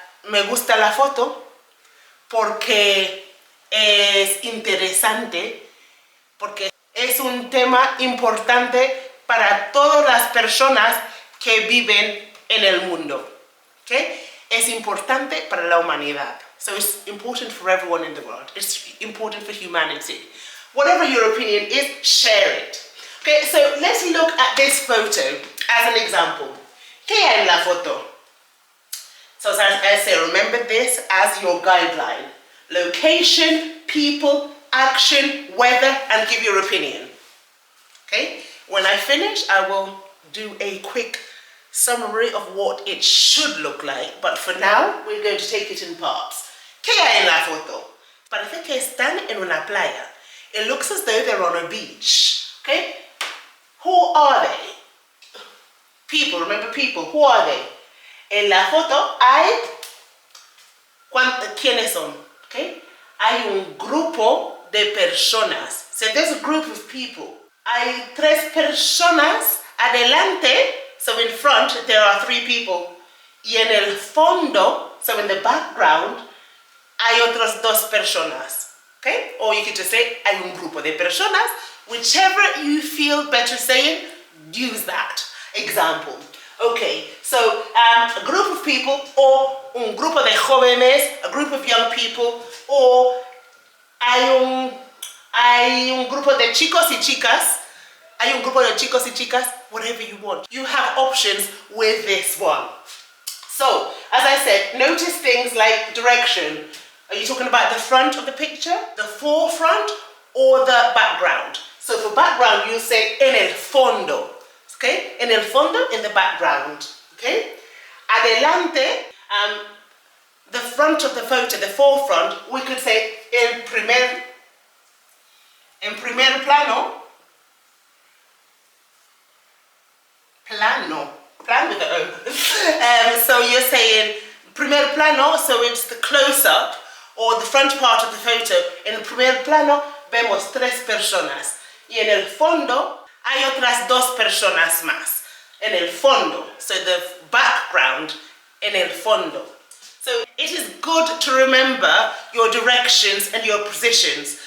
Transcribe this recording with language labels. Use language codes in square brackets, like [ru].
[es] Me gusta la foto porque es interesante, porque es un tema importante para todas las personas que viven en el mundo. Okay? Es importante para la humanidad. [en] So it's important for everyone in the world. It's important for humanity. Whatever your opinion is, share it. Okay, so let's look at this photo as an example. [es] ¿Qué hay en la foto? [en] So as I say, remember this as your guideline. Location, people, action, weather, and give your opinion. Okay? When I finish, I will do a quick summary of what it should look like. But for now, we're going to take it in parts. [es] ¿Qué hay en la foto? Parece que están en una playa. [en] It looks as though they're on a beach. Okay? Who are they? People, remember people. Who are they? [es] En la foto hay... ¿Quiénes son? [en] Okay? [es] Hay un grupo de personas. [en] So there's a group of people. [es] Hay tres personas adelante. [en] So in front, there are three people. [es] Y en el fondo, [en] so in the background, [es] hay otras dos personas. [en] Okay? Or you could just say, [es] hay un grupo de personas. [en] Whichever you feel better saying, use that example. Okay, So a group of people, or [es] un grupo de jóvenes, [en] a group of young people, or [es] hay un grupo de chicos y chicas, [en] hay un grupo de chicos y chicas, whatever you want. You have options with this one. So, as I said, notice things like direction. Are you talking about the front of the picture, the forefront, or the background? So for background, you say [es] en el fondo, [en] okay? [es] En el fondo, [en] in the background, okay? [es] Adelante, [en] the front of the photo, the forefront, we could say [es] en primer plano, [en] plan with the O. So you're saying [es] primer plano, [en] so it's the close-up, or the front part of the photo. [es] En el primer plano vemos 3 personas. Y en el fondo hay otras 2 personas más. En el fondo, [en] so the background, [es] en el fondo. [en] So it is good to remember your directions and your positions.